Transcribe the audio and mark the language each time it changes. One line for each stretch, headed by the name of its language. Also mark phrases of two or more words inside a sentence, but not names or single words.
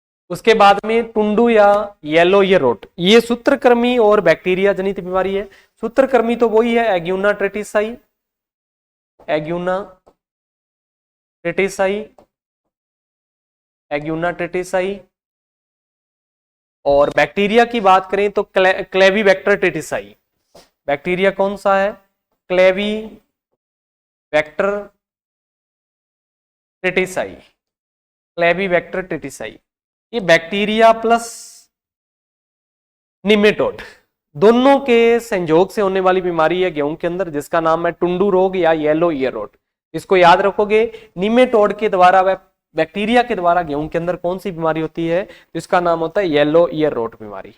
Hindi: उसके बाद में टुंडू या
English: yellow ear rot,
Hindi: ये सूत्रकृमि और बैक्टीरिया जनित बीमारी है। सूत्रकृमि तो वही है एग्यूना ट्रेटिसाई, एग्यूना ट्रेटिसाई, एग्यूना ट्रेटिसाई। और बैक्टीरिया की बात करें तो क्लेवीबैक्टर ट्रेटिसाई। बैक्टीरिया कौन सा है? क्लेवीबैक्टर ट्रेटिसाई, क्लेवीबैक्टर ट्रेटिसाई। ये बैक्टीरिया प्लस निमेटोड दोनों के संयोग से होने वाली बीमारी है गेहूं के अंदर, जिसका नाम है टुंडू रोग या
English: yellow ear rot.
Hindi: इसको याद रखोगे, निमेटोड के द्वारा व बैक्टीरिया के द्वारा गेहूं के अंदर कौन सी बीमारी होती है, जिसका नाम होता है
English: yellow ear rot
Hindi: बीमारी।